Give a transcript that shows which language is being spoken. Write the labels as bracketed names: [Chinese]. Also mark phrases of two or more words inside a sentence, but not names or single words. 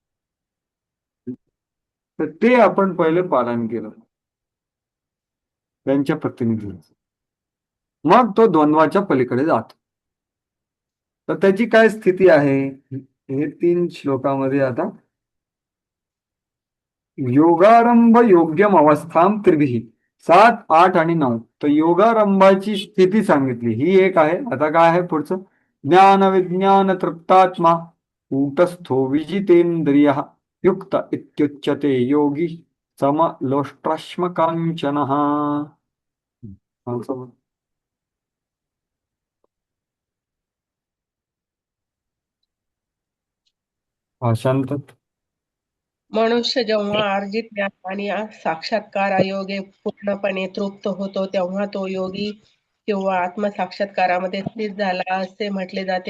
[Marathi] तर ते आपण पहिले पालन केलं त्यांच्या प्रतिनिधीचं, मग तो द्वंद्वाच्या पलीकडे जातो. तर त्याची काय स्थिती आहे हे 3 श्लोकामध्ये आता [Sanskrit] योगारंभ योग्यम अवस्थाम त्रिभिः [Marathi] 7, 8 आणि 9. तर योगारंभाची स्थिती सांगितली ही एक आहे. आता काय आहे पुढचं? [Sanskrit] ज्ञान विज्ञान तृप्तात्मा कूटस्थो विजितेंद्रियः युक्त इत्युच्यते योगी समलोष्ट्राश्म कांचनः. [Marathi] भाषांतर. मनुष्य जेव्हा अर्जित ज्ञान आणि साक्षात्कार योगे पूर्णपणे तृप्त होतो तेव्हा तो योगी किंवा आत्मसाक्षात्कारामध्ये स्थित झाला असे म्हटले जाते.